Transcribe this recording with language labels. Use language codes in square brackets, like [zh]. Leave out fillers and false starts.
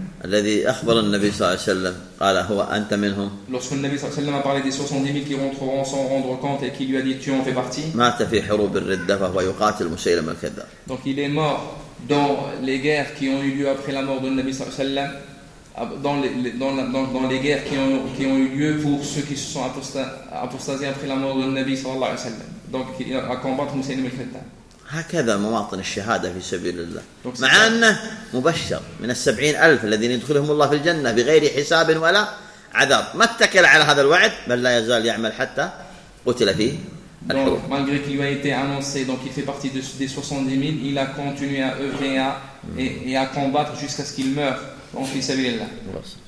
[ar] الذي أخبر النبي صلى الله عليه وسلم قال هو أنت منهم. [fr] Lorsque le Nabi صلى الله عليه وسلم a parlé des 70,000 qui rentreront sans rendre compte et qui lui a dit tu en fais partie. [ar] مات في حروب الردة وهو يقاتل مسيلمة الكذاب. [fr] Donc il est mort dans les guerres qui ont eu lieu après la mort du Nabi صلى الله عليه وسلم. Dans les guerres qui ont eu lieu pour ceux qui se sont apostasiés après la mort du Nabi صلى الله عليه وسلم. Donc à combattre مسيلمة الكذاب. [ar] هكذا مواطن الشهادة في سبيل الله مع أنه مبشر من 70,000 الذين يدخلهم الله في الجنة بغير حساب ولا عذاب ما اتكل على هذا الوعد بل لا يزال يعمل حتى قتل فيه الحروب. [fr] Malgré qu'il lui a été annoncé, donc il fait partie des 70,000, il a continué à œuvrer et à combattre jusqu'à ce qu'il meure en fi sabil Allah.